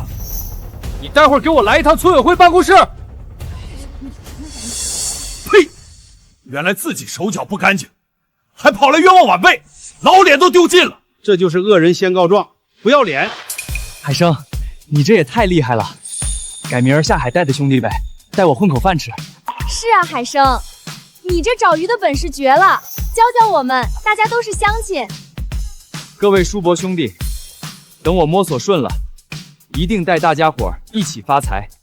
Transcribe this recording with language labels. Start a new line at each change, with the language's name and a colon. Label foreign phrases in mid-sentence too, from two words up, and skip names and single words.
Chinese: 你待會兒給我來一趟村委會辦公室。呸！原來自己手腳不乾淨，還跑來冤枉晚輩，老臉都丟盡了。這就是惡人先告狀，不要臉。海生，你這也太厲害了，改明兒下海帶的兄弟唄，帶我混口飯吃。是啊，海生，你这找魚的本事絕了，教教我們，大家都是鄉親。各位叔伯兄弟，等我摸索順了，一定帶大家伙一起發財。